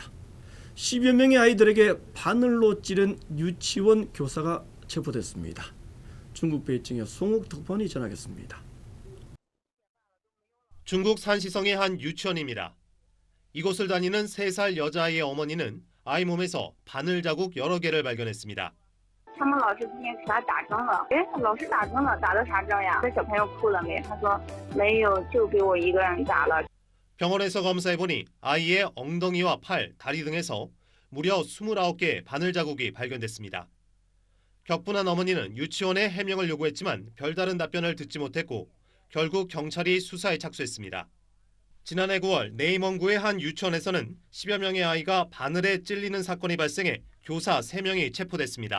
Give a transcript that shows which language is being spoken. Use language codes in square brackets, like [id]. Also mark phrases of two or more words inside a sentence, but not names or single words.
[ko] 10여 명의 아이들에게 바늘로 찌른 유치원 교사가 체포됐습니다. 중국 베이징의 송욱 특파원이 전하겠습니다. 중국 산시성의 한 유치원입니다. 이곳을 다니는 3살 여자아이의 어머니는 아이 몸에서 바늘 자국 여러 개를 발견했습니다. [zh] 他们老师今天给他打针了，老师打针了，打的啥针呀？这小朋友哭了没？他说没有，就给我一个人打了。 [ko] 병원에서 검사해보니 아이의 엉덩이와 팔, 다리 등에서 무려 29개의 바늘 자국이 발견됐습니다. 격분한 어머니는 유치원에 해명을 요구했지만 별다른 답변을 듣지 못했고 결국 경찰이 수사에 착수했습니다. 지난해 9월 내임원구의 한 유치원에서는 10여 명의 아이가 바늘에 찔리는 사건이 발생해 교사 3명이 체포됐습니다.